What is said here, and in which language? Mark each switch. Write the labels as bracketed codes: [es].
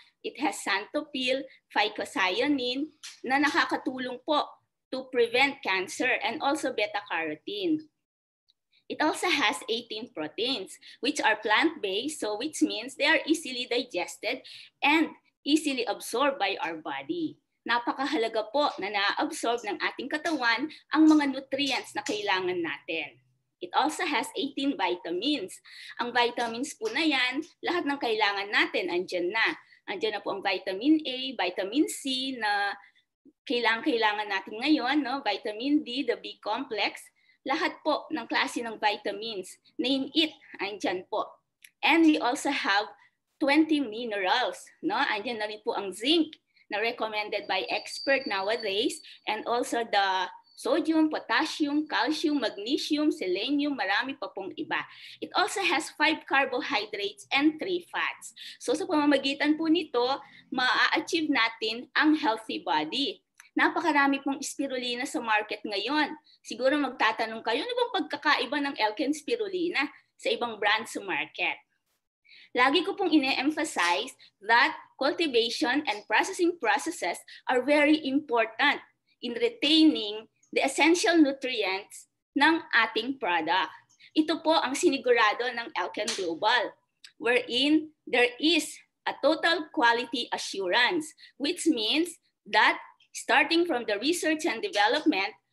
[en] It has xanthophyll, phycocyanin [tl] na nakakatulong po [en] to prevent cancer, and also beta-carotene. It also has 18 proteins, which are plant-based, so which means they are easily digested and easily absorbed by our body. [tl] Napakahalaga po na na-absorb ng ating katawan ang mga nutrients na kailangan natin. [en] It also has 18 vitamins. [tl] Ang vitamins po na yan, lahat ng kailangan natin, andyan na. Andyan na po ang vitamin A, vitamin C na kailangan natin ngayon, no? Vitamin D, the B complex, lahat po ng klase ng vitamins, name it, andyan po. [en] And we also have 20 minerals, no? [tl] Andyan na rin po ang zinc na [en] recommended by expert nowadays, and also the sodium, potassium, calcium, magnesium, selenium, marami pa pong iba. It also has 5 carbohydrates and 3 fats. [tl] So sa pamamagitan po nito, ma-achieve natin ang healthy body. Napakarami pong spirulina sa market ngayon. Siguro magtatanong kayo, ano bang pagkakaiba ng Elken spirulina sa ibang brand sa market? Lagi ko pong ine-emphasize [en] that cultivation and processing processes are very important in retaining the essential nutrients ng ating product. [tl] Ito po ang sinigurado ng Elken Global, [en] wherein there is a total quality assurance, which means that starting from the research and development,